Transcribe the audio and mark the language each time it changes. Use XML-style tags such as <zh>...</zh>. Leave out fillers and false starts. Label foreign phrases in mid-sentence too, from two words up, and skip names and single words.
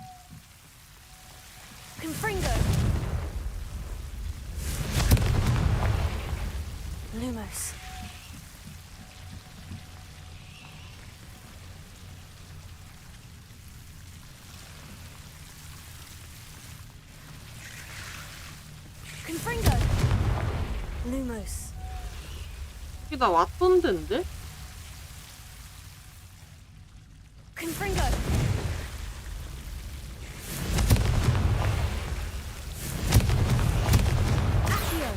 <la>Confringo. Lumos. Confringo. Lumos.</la> <ko>여기 나 왔던 데인데?</ko> <la>Confringo. Accio.</la>